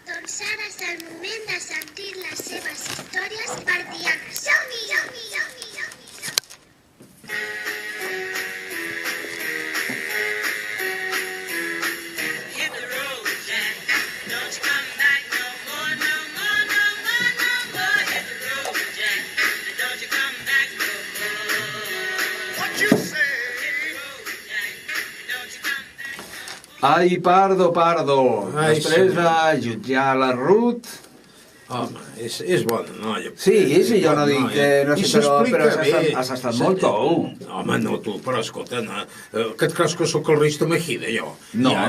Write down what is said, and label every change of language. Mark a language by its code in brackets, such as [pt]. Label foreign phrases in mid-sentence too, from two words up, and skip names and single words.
[ca] Doncs ara és el moment de sentir les seves històries per Diana. Som-hi, som-hi, som-hi, som-hi. [en] Hit the road, Jack. Don't you come back no more, no more, no more, no more. Hit the road, Jack. Don't you come back no more. What you say? Hit the road, Jack. Don't you come back no more. [ca] Ai, Pardo, Pardo. Ai, Després senyor. de jutjar la Ruth... Home, és bona noia. Sí, jo no dic que no I sé, però s'explica bé. has estat molt tou. Home, no, tu, però escolta, no, que et creus que sóc el Risto Mejida, jo? No, Ja,